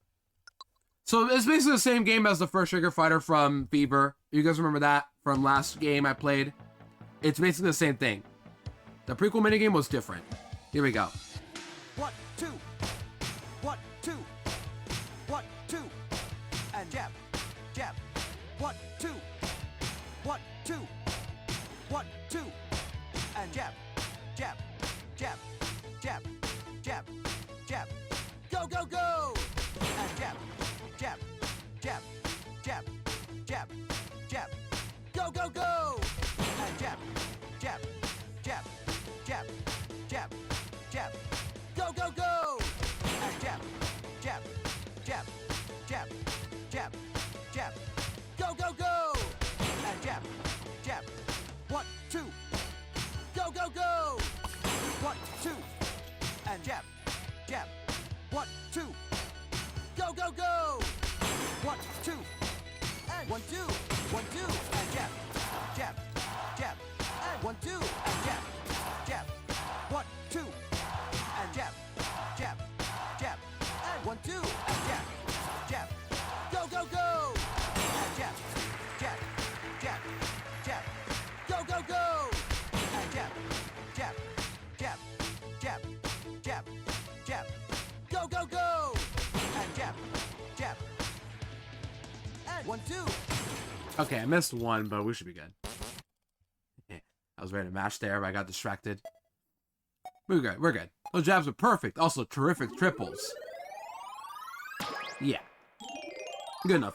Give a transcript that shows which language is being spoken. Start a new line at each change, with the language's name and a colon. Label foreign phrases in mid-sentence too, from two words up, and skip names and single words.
English: So it's basically the same game as the first Figure Fighter from Fever. You guys remember that from last game I played? It's basically the same thing. The prequel minigame was different. Here we go. 1, 2. 1, 2. 1, 2. And jab, jab. 1, 2. 1, 2. 1, 2. And jab, jab, jab, jab, jab, jab. Go, go, go. And jab, jab, jab, jab, jab, jab. Go, go, go. And jab, jab, jab, jab, jab, jab. Go, go, go. And jab, jab, jab, jab, jab, jab. Go, go, go. And jab, jab. 1, 2. Go, go, go. 1, 2. And jab, jab. 1, 2. Go, go, go. 1, 2. And 1, 2. 1, 2. And jab, jab, jab. And 1, 2. And jab, jab. 1, 2. And jab, jab, jab. And 1, 2. And jab, jab. Go, go, go. And jab, jab, jab, jab. Go, go, go. And jab, jab, jab, jab, jab, jab. Go, go, go. And jab, jab. And 1, 2. Okay, I missed one, but we should be good. I was ready to mash there, but I got distracted. We're good, we're good. Those jabs are perfect. Also, terrific triples. Yeah. Good enough.